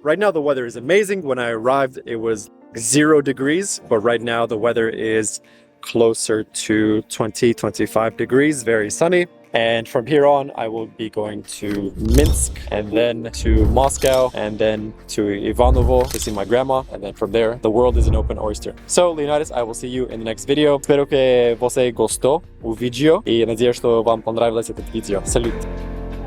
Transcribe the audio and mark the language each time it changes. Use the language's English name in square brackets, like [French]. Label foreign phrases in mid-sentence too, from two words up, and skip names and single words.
[English] Right now the weather is amazing. When I arrived, it was 0 degrees, but right now the weather is closer to 20-25 degrees, very sunny. And from here on, I will be going to Minsk, and then to Moscow, and then to Ivanovo to see my grandma. And then from there, the world is an open oyster. So, Leonidas, I will see you in the next video. [Portuguese] Espero que você gostou o vídeo e [Russian] надеюсь, что вам понравилось этот видео. Салют!